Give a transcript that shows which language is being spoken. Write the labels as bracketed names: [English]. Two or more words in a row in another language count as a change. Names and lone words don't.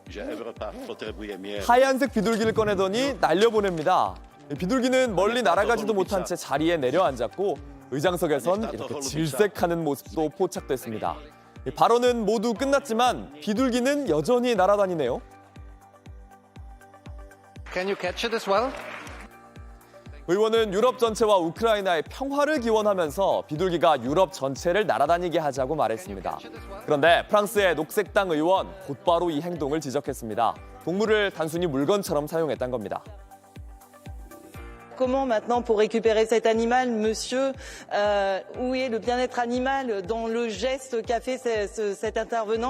[Korean] 하얀색 비둘기를 꺼내더니 날려보냅니다. 비둘기는 멀리 날아가지도 못한 채 자리에 내려앉았고 의장석에선 이렇게 질색하는 모습도 포착됐습니다. 발언은 모두 끝났지만 비둘기는 여전히 날아다니네요. [English] Can you catch it as well? [Korean] 의원은 유럽 전체와 우크라이나의 평화를 기원하면서 비둘기가 유럽 전체를 날아다니게 하자고 말했습니다. 그런데 프랑스의 녹색당 의원 곧바로 이 행동을 지적했습니다. 동물을 단순히 물건처럼 사용했다는 겁니다. [French] Comment maintenant pour récupérer cet animal, monsieur, où est le bien-être animal dans le geste qu'a fait cet intervenant?